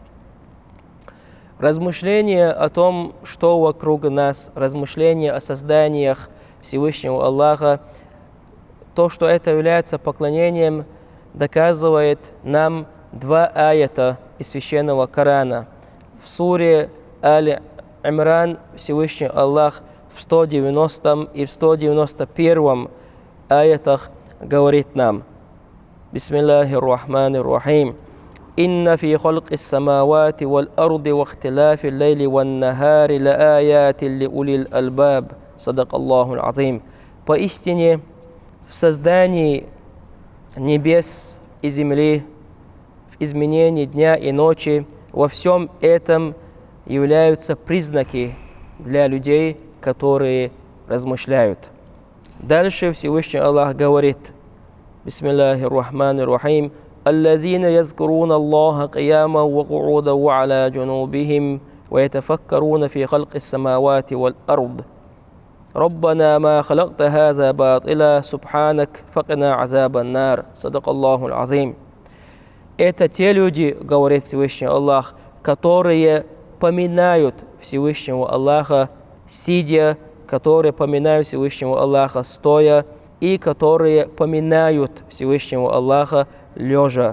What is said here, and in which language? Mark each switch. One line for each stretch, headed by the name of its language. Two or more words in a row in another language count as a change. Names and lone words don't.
Russian: Размышления о том, что вокруг нас, размышления о созданиях Всевышнего Аллаха, то, что это является поклонением, доказывает нам два аята из Священного Корана. В суре Аль-Имран Всевышний Аллах в 190 и в 191 аятах говорит нам:
Arabic: بسم الله الرحمن الرحيم. «إن في خلق السماوات والأرض واختلاف الليل والنهار لآيات لأولي الألباب». صدق الله العظيم.
Russian: Поистине, в создании небес и земли, в изменении дня и ночи, во всем этом являются признаки для людей, которые размышляют. Дальше Всевышний Аллах говорит:
Arabic: بسم الله الرحمن الرحيم. الذين يذكرون الله قياما وقعودا وعلى جنوبهم ويتفكرون في خلق السماوات والأرض ربنا ما خلقت هذا باطلا سبحانك فقنا عذاب النار. صدق الله العظيم.
Russian: Это те люди, говорит Всевышний Аллах, которые поминают Всевышнего Аллаха сидя, которые поминают Всевышнего Аллаха стоя, и которые поминают Всевышнего Аллаха лежа.